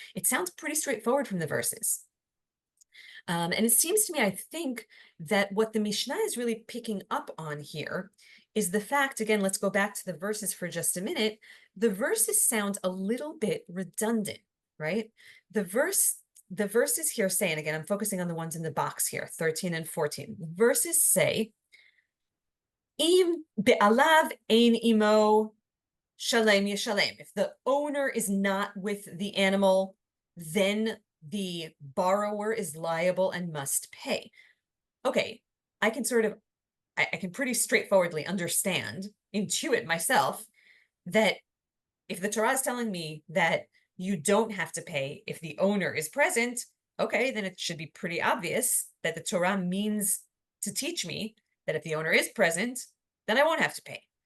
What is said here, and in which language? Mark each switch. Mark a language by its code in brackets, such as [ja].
[en] It sounds pretty straightforward from the verses. And it seems to me, I think, that what the Mishnah is really picking up on here is the fact, again, let's go back to the verses for just a minute. The verses sound a little bit redundant, right? The verses here say, and again, I'm focusing on the ones in the box here, 13 and 14. The verses say, [he] im be'alav ein imo shalem yeshalem. [en] If the owner is not with the animal, then the borrower is liable and must pay. Okay, I can pretty straightforwardly understand, intuit myself, that if the Torah is telling me that you don't have to pay if the owner is present, okay, then it should be pretty obvious that the Torah means to teach me that if the owner is present, then I won't have to pay.